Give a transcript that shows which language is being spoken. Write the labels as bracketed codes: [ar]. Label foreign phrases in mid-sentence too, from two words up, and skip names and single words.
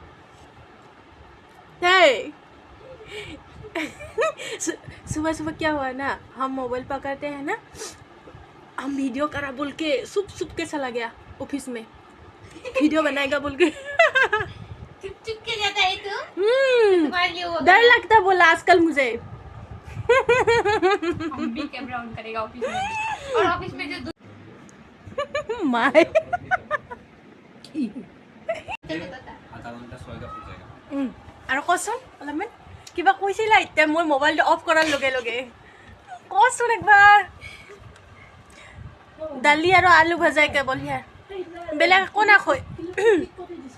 [hi] सुबह सुबह क्या हुआ ना, हम मोबाइल पकड़ते हैं ना, हम वीडियो करा बोल के सुप के चला गया ऑफिस में, वीडियो बनाएगा बोल के। चुप के जाता है तू। तुम्हारे लिए वो डर लगता बोला आजकल मुझे। हम भी कैमरा ऑन करेगा ऑफिस में भी। और ऑफिस में जो [as] माय আৰু কচোন অলপমান কিবা কৈছিলা এতিয়া মোৰ মোবাইলটো অফ কৰাৰ লগে লগে কচোন একবাৰ। দালি আৰু আলু ভাজাই কেৱল হিয়াৰ বেলেগ একো নাখায়।